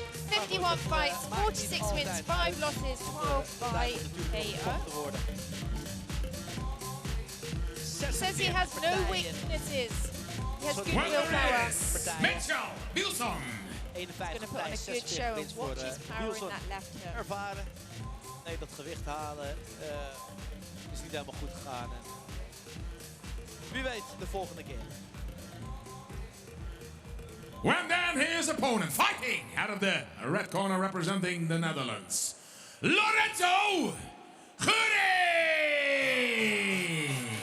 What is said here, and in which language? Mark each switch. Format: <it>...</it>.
<en>51 fights, 46 wins, 5 losses, 12 by KO. He says he has no weaknesses. He has good willpower. Mitchell Wilson. 51 He's going to put on a good show and watch his power in that left hook.</en> <nl>Ervaren. Nee, dat gewicht halen is niet helemaal goed gegaan. En wie weet de volgende keer.</nl> <en>When then his opponent fighting out of the red corner representing the Netherlands, Lorenzo Goering.</en>